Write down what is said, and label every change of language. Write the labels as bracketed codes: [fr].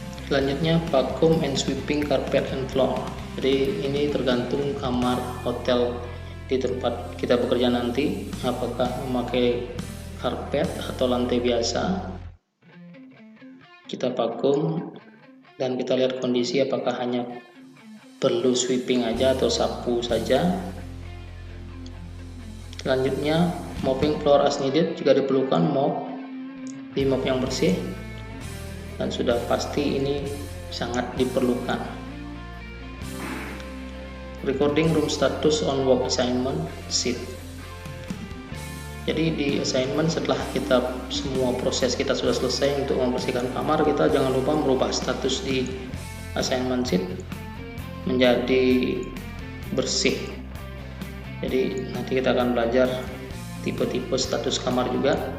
[id] Selanjutnya [en] vacuum and sweeping carpet and floor. [id] Jadi ini tergantung kamar hotel di tempat kita bekerja nanti, apakah memakai karpet atau lantai biasa. Kita vacuum dan kita lihat kondisi apakah hanya perlu sweeping aja atau sapu saja. Selanjutnya [en] mopping floor as needed. [id] Jika diperlukan mop yang bersih, dan sudah pasti ini sangat diperlukan. [en] Recording room status on work assignment sheet. [id] Jadi di assignment, setelah kita semua proses kita sudah selesai untuk membersihkan kamar, kita jangan lupa merubah status di assignment sheet menjadi bersih. Jadi nanti kita akan belajar tipe-tipe status kamar juga.